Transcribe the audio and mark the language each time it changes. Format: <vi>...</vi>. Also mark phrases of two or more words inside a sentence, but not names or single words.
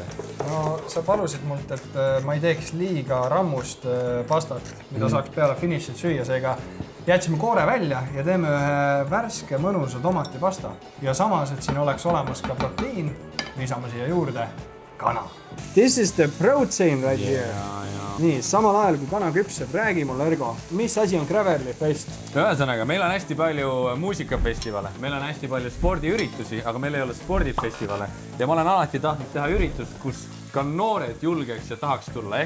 <et>No sa palusid mult, et ma ei teeks liiga rammust pastat, mida saaks peale finišit süüa, seega jätsime koore välja ja teeme ühe värske mõnusa tomatipasta. Ja samas, et siin oleks olemas ka proteiin, lisame siia juurde kana.</et> <en>This is the protein right here.</en> <et>Nii, samal ajal kui kana küpseb, räägi mulle, Ergo, mis asi on Gravelly Fest? Ühesõnaga, meil on hästi palju muusikafestivale, meil on hästi palju spordiüritusi, aga meil ei ole spordifestivale. Ja ma olen alati tahtnud teha üritust, kus ka noored julgeks ja tahaks tulla.</et>